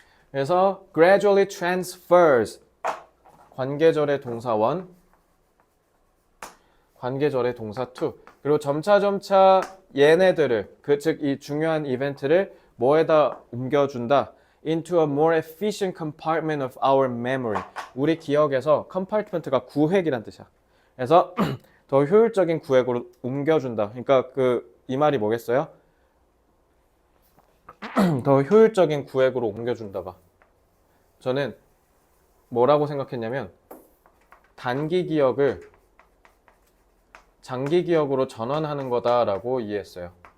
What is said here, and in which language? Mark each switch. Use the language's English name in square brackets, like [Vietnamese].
[Korean] 그래서 [English] gradually transfers, [Korean] 관계절의 동사 1, 관계절의 동사 2. 그리고 점차 얘네들을, 즉 이 중요한 이벤트를 뭐에다 옮겨준다? [English] into a more efficient compartment of our memory. [Korean] 우리 기억에서 compartment가 구획이란 뜻이야. 그래서 더 효율적인 구획으로 옮겨준다. 그러니까 이 말이 뭐겠어요? 더 효율적인 구획으로 옮겨준다 봐. 저는 뭐라고 생각했냐면 단기 기억을 장기 기억으로 전환하는 거다라고 이해했어요.